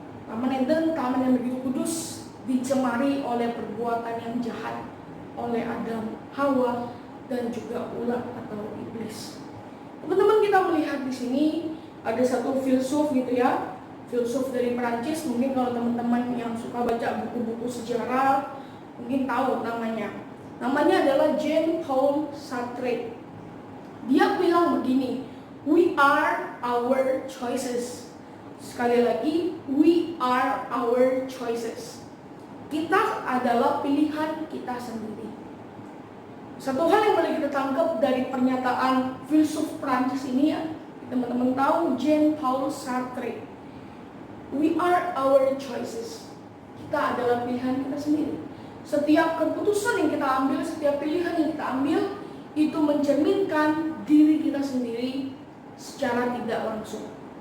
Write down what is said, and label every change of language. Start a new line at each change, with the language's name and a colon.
Indonesian: Taman Eden, taman yang begitu kudus, dicemari oleh perbuatan yang jahat oleh Adam, Hawa, dan juga ular atau iblis. Teman-teman, kita melihat di sini ada satu filsuf gitu ya, filsuf dari Perancis. Mungkin kalau teman-teman yang suka baca buku-buku sejarah mungkin tahu namanya. Namanya adalah Jean-Paul Sartre. Dia bilang begini,
English: we are our choices.
Indonesian: Sekali lagi,
English: we are our choices.
Indonesian: Kita adalah pilihan kita sendiri. Satu hal yang boleh kita tangkap dari pernyataan filsuf Prancis ini ya, teman-teman tahu Jean-Paul Sartre.
English: We are our choices.
Indonesian: Kita adalah pilihan kita sendiri. Setiap keputusan yang kita ambil, setiap pilihan yang kita ambil, itu mencerminkan diri kita sendiri secara tidak langsung.